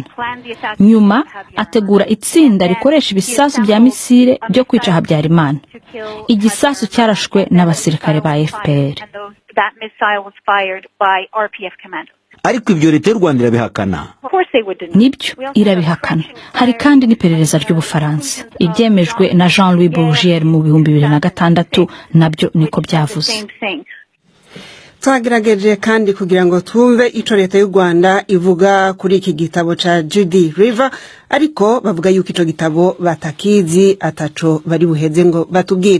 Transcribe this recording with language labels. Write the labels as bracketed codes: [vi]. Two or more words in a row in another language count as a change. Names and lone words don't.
[rw] Nyuma ategura itsinda rikoresha ibisasu bya misile byo kwica Habyarimana. Igisasu cyarashwe n'abasirikare ba FPR. Ariko ibyo leta y'u Rwanda irabihakana. Nibyo, irabihakana. Hari kandi n'iperereza ry'Ubufaransa ibyemejwe na Jean-Louis Bourgier mu 2006, nabyo niko byavuze. [rn] Twagerageje kandi kugira ngo twumve ico leta y'u Rwanda ivuga kuri iki gitabo ca Judy River, ariko bavuga yuko ico gitabo batakizi ataco bari buheze ngo batubwire.